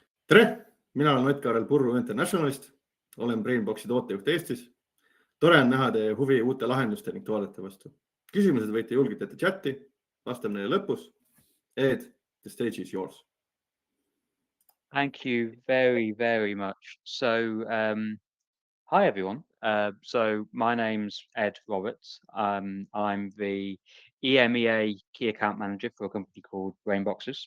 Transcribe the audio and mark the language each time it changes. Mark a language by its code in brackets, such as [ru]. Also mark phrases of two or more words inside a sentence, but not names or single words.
[et] tere, mina olen Ott-Kaarel Purru Internationalist, olen Brainboxi tootejuht Eestis. Tore on näha teie huvi uute lahenduste ning toodete vastu. Küsimused võite julgelt jätta chati, vastame neile lõpus. [en] Ed, the stage is yours. Thank you very, very much. Hi everyone. So my name's Ed Roberts. I'm the EMEA Key Account Manager for a company called Brainboxes.